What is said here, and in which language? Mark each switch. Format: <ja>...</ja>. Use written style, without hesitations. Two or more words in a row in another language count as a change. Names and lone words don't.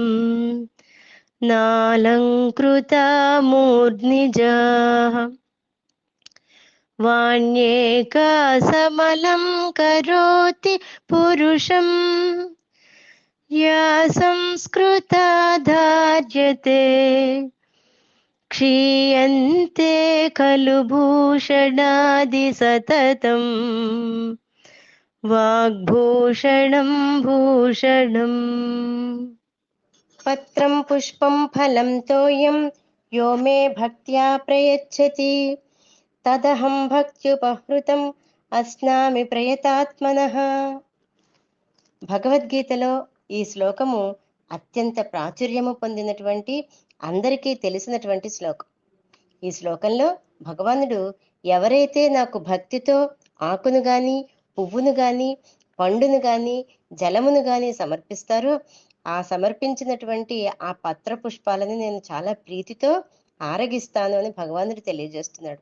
<sa>नालङ्कृता मूर्ध्निजाः वाण्येका समलं करोति पुरुषम् या संस्कृता धार्यते क्षीयन्ते खलु भूषणादि सततम् वाग्भूषणं भूषणम्। पत्रं पुष्पं फलं तोयं यो मे भक्त्या प्रयच्छति तदहं भक्त्युपहृतम् अश्नामि प्रयतात्मनः.</sa> <te>భగవద్గీతలో ఈ శ్లోకము అత్యంత ప్రాచుర్యము పొందినటువంటి అందరికీ తెలిసినటువంటి శ్లోకం. ఈ శ్లోకంలో భగవానుడు ఎవరైతే నాకు భక్తితో ఆకును గాని పువ్వును గాని పండును గాని జలమును గాని సమర్పిస్తారో ఆ సమర్పించినటువంటి ఆ పత్ర పుష్పాలని నేను చాలా ప్రీతితో ఆరగిస్తాను అని భగవానుడు తెలియజేస్తున్నాడు.</te>